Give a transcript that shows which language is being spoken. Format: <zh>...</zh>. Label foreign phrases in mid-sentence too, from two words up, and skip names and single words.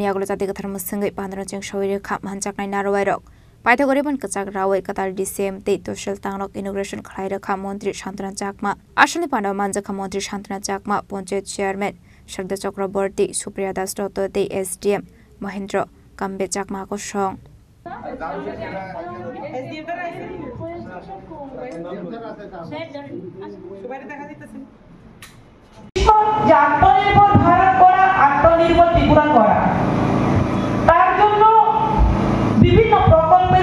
<trp>aglo jati gathar musingay pandro jeng shogoy rekha manjak na narway rog paitha goribon kachak rawai katal DCMT toshil tangnok inauguration khlai rekha Mantri Shantana Chakma ashli pandaw manjaka Mantri Shantana Chakma Panchayat Chairman Sharda Chakraborty Supriya Das Dotto SDM Mahendra Kombe Chakma ko song</trp> <bn>আত্মনির্ভর ভারত করা আত্মনির্ভর ত্রিপুরা করা তার জন্য বিভিন্ন প্রকল্পের</bn>